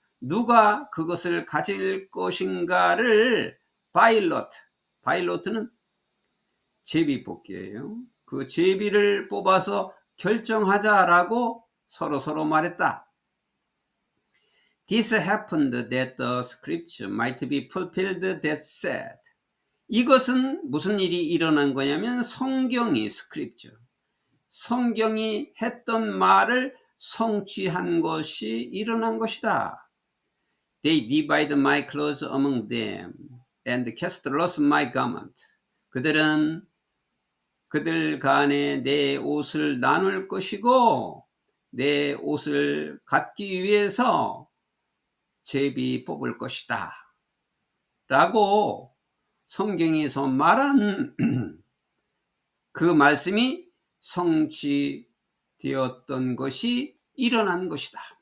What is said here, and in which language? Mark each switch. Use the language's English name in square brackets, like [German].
[Korean] 누가 그것을 가질 것인가를 by lot. by lot는 제비뽑기예요. 그 제비를 뽑아서 결정하자라고 서로 말했다. [English] This happened that the scripture might be fulfilled that said. [Korean] 이것은 무슨 일이 일어난 거냐면 성경이 scripture, 성경이 했던 말을 성취한 것이 일어난 것이다. [English] They divide my clothes among them and cast lots my garment. [Korean] 그들은 그들 간에 내 옷을 나눌 것이고 내 옷을 갖기 위해서 제비 뽑을 것이다 라고 성경에서 말한 그 말씀이 성취되었던 것이 일어난 것이다.